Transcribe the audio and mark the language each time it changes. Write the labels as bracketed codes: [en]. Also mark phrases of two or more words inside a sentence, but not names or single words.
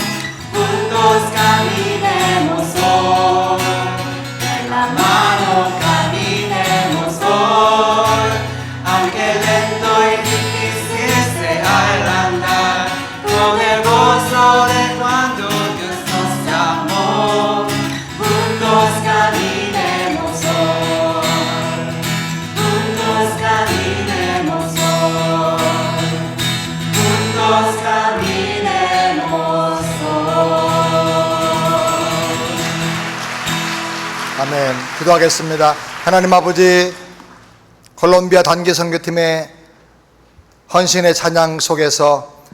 [es] Juntos caminemos hoy, de la mano caminemos hoy, aunque lento y difícil sea el andar, con el gozo de cuando Dios nos llamó. Juntos caminemos hoy, juntos caminemos hoy, juntos caminemos hoy. [ko] 아멘. 기도하겠습니다. 하나님 아버지, 콜롬비아 단기 선교팀의 헌신의 찬양 속에서